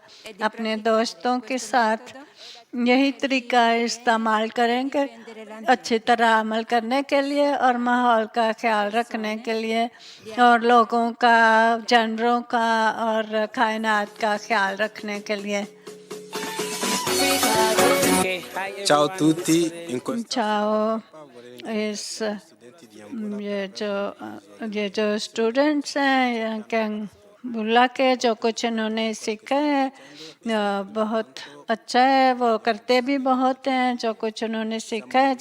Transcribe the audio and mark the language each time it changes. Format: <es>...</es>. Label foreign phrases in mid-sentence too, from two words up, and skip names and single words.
<ur>اپنے دوستوں کے ساتھ یہی طریقہ استعمال کریں گے اچھی طرح عمل کرنے کے لیے اور ماحول کا خیال رکھنے کے لیے اور لوگوں کا، جانوروں کا اور کائنات کا خیال رکھنے کے لیے.</ur> <it>Ciao a tutti.</it> <ur>چاؤ. یہ جو اسٹوڈنٹس ہیں یہاں کے بلا کے جو کچھ انہوں نے سیکھا ہے بہت اچھا ہے، وہ کرتے بھی بہت ہیں جو کچھ انہوں نے سیکھا ہے.</ur>